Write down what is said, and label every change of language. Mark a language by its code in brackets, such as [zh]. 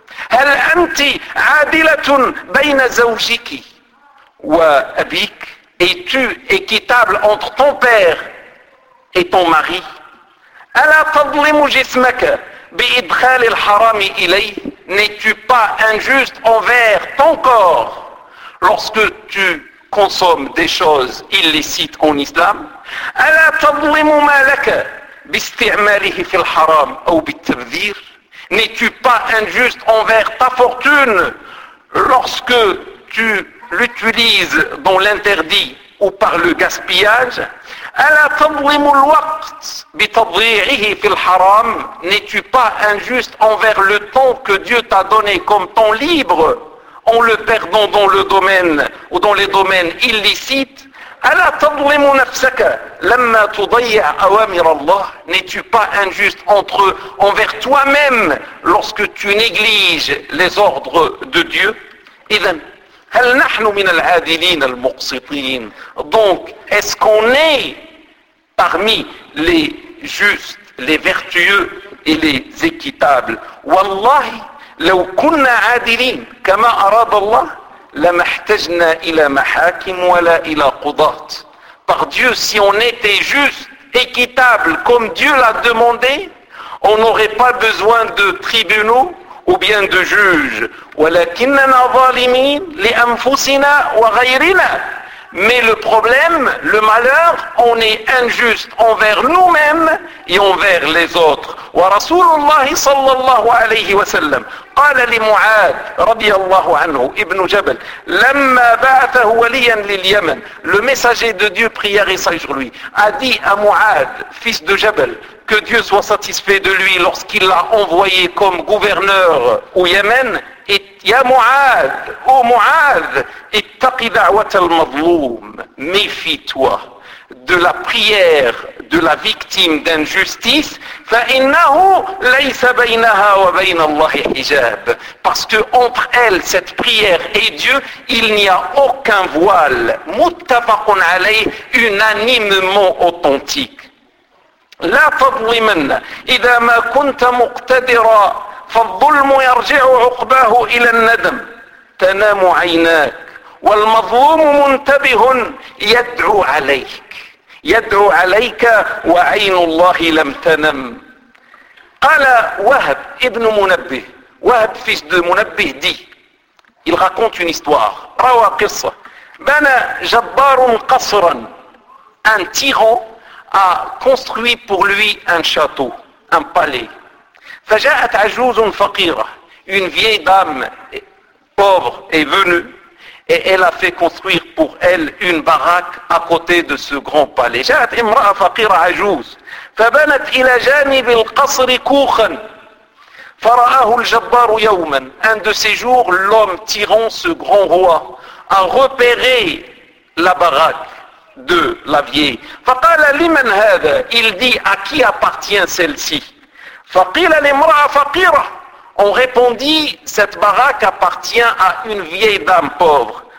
[ar] هل أنت عادلة بين زوجك وأبيك؟ [fr] Es-tu équitable entre ton père et ton mari? [ar] ألا تظلم جسمك بإدخال الحرام إليه؟ [fr] N'es-tu pas injuste envers ton corps lorsque tu consommes des choses illicites en islam? [ar] ألا تظلم مالك باستعماله في الحرام أو بالتبذير? [fr] N'es-tu pas injuste envers ta fortune lorsque tu l'utilises dans l'interdit ou par le gaspillage? [ar] ألا تظلم الوقت بتضييعه في الحرام? [fr] N'es-tu pas injuste envers le temps que Dieu t'a donné comme temps libre en le perdant dans le domaine ou dans les domaines illicites? [ar] ألا تظلم نفسك لما تضيع أوامر الله? [fr] N'es-tu pas injuste envers toi-même lorsque tu négliges les ordres de Dieu? [ar] إذن هل نحن من العادلين المقسطين? [fr] Donc, est-ce qu'on est parmi les justes, les vertueux et les équitables? [ar] والله لو كنا عادلين كما أراد الله لما احتجنا إلى محاكم ولا إلى قضاة. [fr] Par Dieu, si on était juste, équitable, comme Dieu l'a demandé, on n'aurait pas besoin de tribunaux ou bien de juges. [ar] ولكننا ظالمين لأنفسنا وغيرنا. [fr] Mais le problème, le malheur, on est injuste envers nous-mêmes et envers les autres. [ar] ورسول الله صلى الله عليه وسلم قال لمعاذ رضي الله عنه ابن جبل لما بعثه وليا لليمن. [fr] Le messager de Dieu, prière et salut sur lui, a dit à Muad, fils de Jabal, que Dieu soit satisfait de lui lorsqu'il l'a envoyé comme gouverneur au Yémen. Et ya Muad, ô Muad, [ar] ittaqi da'wat al-mazloum, [fr] méfie-toi de la prière de la victime d'injustice, [ar] فإنه ليس بينها وبين الله حجاب. [fr] Parce que entre elle, cette prière et Dieu, il n'y a aucun voile. [ar] Muttafaqun alayh, [fr] unanimement authentique. [ar] لا تظلمن إذا ما كنت مقتدرا فالظلم يرجع عقباه إلى الندم تنام عيناك والمظلوم منتبه يدعو عليه. يدعو عليك وعين الله لم تنم. قال وهب ابن منبه. [fr] وهب fils de منبه dit, il raconte une histoire, [ar] روى قصة. بنى جبار قصرا. [fr] Un tyran a construit pour lui un château, un palais. [ar] فجاءت عجوز فقيرة. [fr] Une vieille dame pauvre est venue. Et elle a fait construire pour elle une baraque à côté de ce grand palais. [ar] جاءت امرأة فقيرة عجوز فبنت إلى جانب القصر كوخا فرآه الجبار يوما. [fr] Un de ces jours, l'homme tyran, ce grand roi, a repéré la baraque de la vieille. [ar] فقال لمن هذا? [fr] Il dit, à qui appartient celle-ci? [ar] فقيل لامرأة فقيرة. [fr] On répondit, cette baraque appartient à une vieille dame pauvre.